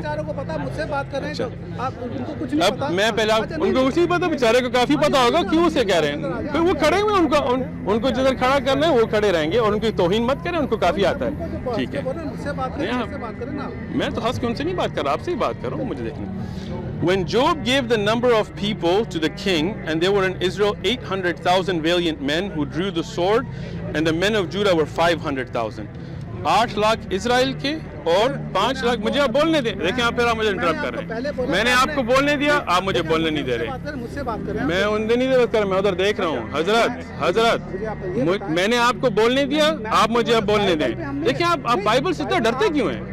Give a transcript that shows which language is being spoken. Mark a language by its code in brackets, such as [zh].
[ur] بیچاروں کو پتا، مجھ سے بات کر رہے ہیں آپ ان کو کچھ نہیں پتا. اب میں پہلے ان کو کچھ نہیں پتا، بیچارے کو کافی پتا ہوگا کیوں سے کہہ رہے ہیں. پھر وہ کھڑے ہوئے، ان کو جدھر کھڑا کرنا ہے وہ کھڑے رہیں گے، اور ان کی توہین مت کریں، ان کو کافی آتا ہے. ٹھیک ہے، مجھ سے بات کریں نا. میں تو ہنس کے ان سے نہیں بات کر رہا، آپ سے ہی بات کر رہا ہوں. مجھے دیکھیں. [en] When Job gave the number of people to the king, and there were in Israel 800,000 valiant men who drew the sword, and the men of Judah were 500,000. [ur] 8 lakh اسرائیل کے اور 5 لاکھ. مجھے آپ بولنے دیں. دیکھیں آپ پھر آپ مجھے انٹرپٹ کر رہے ہیں. میں نے آپ کو بولنے دیا، آپ مجھے بولنے نہیں دے رہے. مجھ سے بات کریں. میں ان دن نہیں بات کر رہا، میں ادھر دیکھ رہا ہوں. حضرت میں نے آپ کو بولنے دیا، آپ مجھے اب بولنے دیں. دیکھیں آپ بائبل سے اتنا ڈرتے کیوں ہیں؟